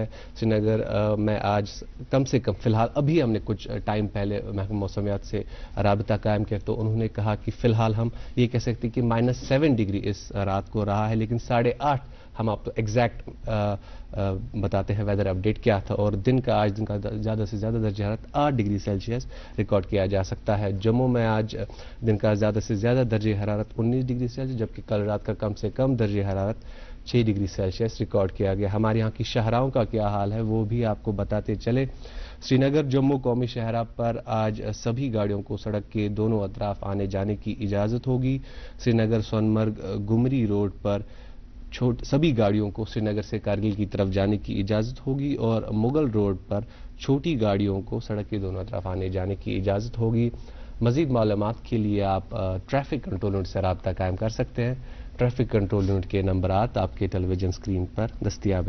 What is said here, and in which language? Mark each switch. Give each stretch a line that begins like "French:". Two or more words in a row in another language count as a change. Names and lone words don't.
Urdu: سری نگر میں آج کم سے کم فی الحال ابھی ہم نے کچھ ٹائم پہلے محکمہ موسمیات سے رابطہ قائم کیا, تو انہوں نے کہا کہ فی الحال ہم یہ کہہ سکتے ہیں کہ -7 ڈگری اس رات کو رہا ہے, لیکن 8:30 ہم آپ کو ایگزیکٹ بتاتے ہیں
English: weather update
Urdu: کیا تھا. اور آج دن کا زیادہ سے زیادہ درجہ حرارت 8
English: degree Celsius
Urdu: ریکارڈ کیا جا سکتا ہے. جموں میں آج دن کا زیادہ سے زیادہ درجہ حرارت 19
English: degree Celsius,
Urdu: جبکہ کل رات کا کم سے کم درجہ حرارت 6
English: degree Celsius
Urdu: ریکارڈ کیا گیا. ہمارے یہاں کی شاہراہوں کا کیا حال ہے وہ بھی آپ کو بتاتے چلے. سری نگر جموں قومی شاہراہ پر آج سبھی گاڑیوں کو سڑک کے دونوں اطراف آنے جانے کی اجازت ہوگی. سری نگر سونمرگ گمری روڈ پر سبھی گاڑیوں کو سری نگر سے کارگل کی طرف جانے کی اجازت ہوگی, اور مغل روڈ پر چھوٹی گاڑیوں کو سڑک کے دونوں اطراف آنے جانے کی اجازت ہوگی. مزید معلومات کے لیے آپ
English: traffic control unit
Urdu: سے رابطہ قائم کر سکتے ہیں.
English: traffic control unit
Urdu: کے نمبرات آپ کے
English: television screen
Urdu: پر دستیاب ہے.